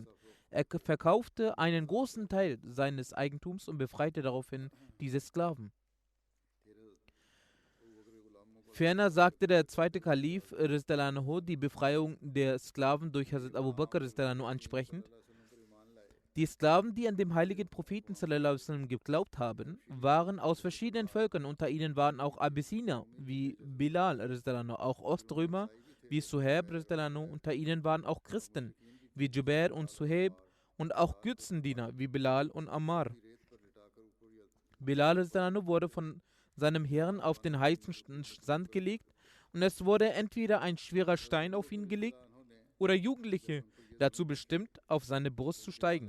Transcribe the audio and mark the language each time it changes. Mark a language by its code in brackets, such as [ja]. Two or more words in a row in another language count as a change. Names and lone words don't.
[de] Er verkaufte einen großen Teil seines Eigentums und befreite daraufhin diese Sklaven. Ferner sagte der zweite Kalif die Befreiung der Sklaven durch Hazrat Abu Bakr ansprechend: Die Sklaven, die an den heiligen Propheten [ar] صلى الله عليه وسلم [de] geglaubt haben, waren aus verschiedenen Völkern. Unter ihnen waren auch Abyssiner wie Bilal, auch Oströmer wie Suhaib. Unter ihnen waren auch Christen wie Jubair und Suhaib und auch Götzendiener wie Bilal und Ammar. Bilal wurde von seinem Herrn auf den heißen Sand gelegt und es wurde entweder ein schwerer Stein auf ihn gelegt oder Jugendliche dazu bestimmt, auf seine Brust zu steigen.